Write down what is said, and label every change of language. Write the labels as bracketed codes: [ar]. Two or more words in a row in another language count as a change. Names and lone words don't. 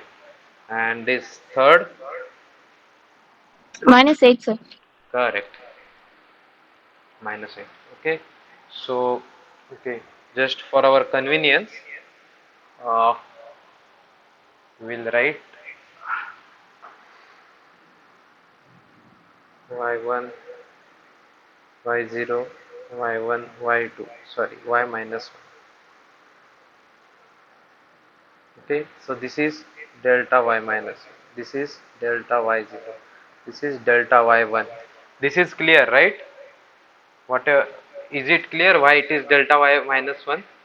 [en] And this third. -8, sir. Correct. -8. Okay. So okay. Just for our convenience, uh, we'll write y1, y0, y1, y2. Sorry, y minus 1. Okay, so this is delta y minus 1. This is delta y0. This is delta y1. This is clear, right? What is it clear why it is delta y minus 1?